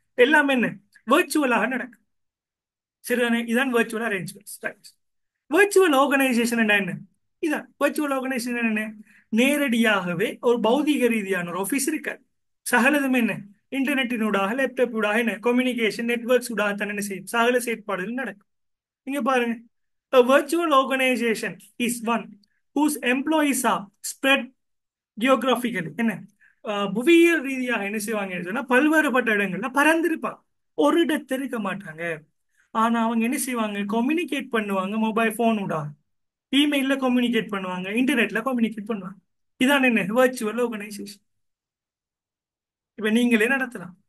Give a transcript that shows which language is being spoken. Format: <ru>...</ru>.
<ta>எல்லாமே என்ன, வெர்ச்சுவலாக நடக்கும். சரிதானே, இதான் virtual arrangements, right. Virtual organisation என்ன, இதான் வெர்ச்சுவல் ஆர்கனைசேஷன் என்ன, நேரடியாகவே ஒரு பௌதிக ரீதியான ஒரு ஆபீஸ் இருக்காது. சகலதுமே என்ன, இன்டர்நெட்டினூடாக லேப்டாப் ஊடாக என்ன கம்யூனிகேஷன் நெட்வொர்க்ஸ் ஊடாக தான் என்ன செய்யும், சகல செயற்பாடுகள் நடக்கும். இங்க பாருங்க,</ta> <en>a virtual organization is one whose employees are spread geographically.</en> <ta>என்ன, புவியியல் ரீதியாக என்ன செய்வாங்க சொன்னா, பல்வேறுபட்ட இடங்கள்ல பறந்திருப்பாங்க, ஒரு இடத்துல இருக்க மாட்டாங்க. ஆனா அவங்க என்ன செய்வாங்க, கம்யூனிகேட் பண்ணுவாங்க, மொபைல் போன் ஊடாக, இமெயில்ல கம்யூனிகேட் பண்ணுவாங்க, இன்டர்நெட்ல கம்யூனிகேட் பண்ணுவாங்க. இதான் என்ன, வெர்ச்சுவல் ஆர்கனைசேஷன். இப்ப நீங்களே நடத்தலாம்,</ta>